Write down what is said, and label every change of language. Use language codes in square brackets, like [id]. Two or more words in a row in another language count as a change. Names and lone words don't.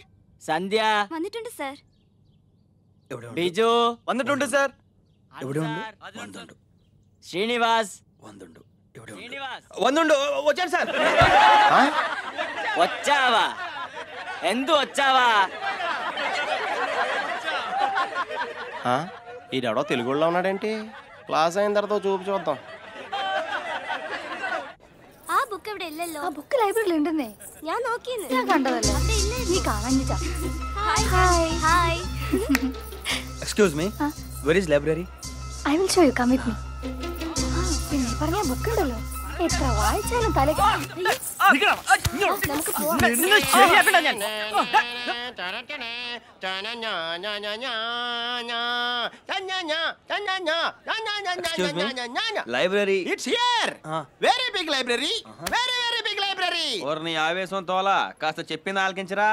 [ml] സന്ധ്യ വന്നിട്ടുണ്ട് സർ. ബിജു വന്നിട്ടുണ്ട് സർ. ശ്രീനിവാസ് [te] వందుండు వచ్చాను సార్. వచ్చావా? ఎందు వచ్చావా? ఈడెవడో తెలుగులో ఉన్నాడేంటి? క్లాస్ అయిన తర్వాత చూద్దాం. [ml] ആ ബുക്ക് ഇവിടെ ഇല്ലല്ലോ. ആ ബുക്ക് ലൈബ്രറിയിൽ ഉണ്ടെന്നേ. ഞാൻ നോക്കിയെന്ന്. ഞാൻ കണ്ടതല്ലേ. നീ കാണാഞ്ഞിട്ടാ. [en] hi hi. Excuse me, where is library? I will show you, come with me. [ml] പിന്നെ പറഞ്ഞ ബുക്ക് ഉണ്ടല്ലോ, എത്ര വായിച്ചാലും തലക്ക്. നമുക്ക് പോവാം. [en] లైబ్రరీ. It's here. Very big library. Very big library. [te] నీ ఆవేశం తోలా కాస్త చెప్పింది ఆలకించరా.